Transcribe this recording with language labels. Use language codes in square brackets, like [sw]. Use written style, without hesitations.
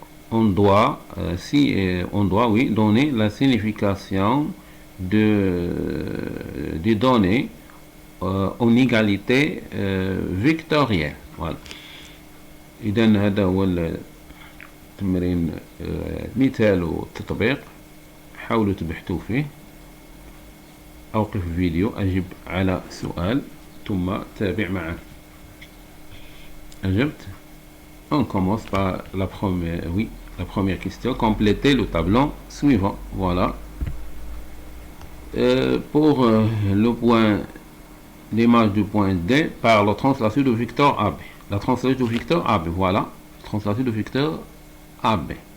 [fr] On doit, oui, donner la signification des données en égalité vectorielle. Voilà. [ar] إذا هذا هو التمرين مثال وتطبيق. حاولوا تبحثوا فيه. أوقف الفيديو أجب على سؤال ثم تابع معه. أجبت. [fr] On commence par la première question. Complétez le tableau suivant. Voilà. pour le point, l'image du point D par la translation de vecteur AB. La translation de vecteur AB, voilà. Translation de vecteur AB.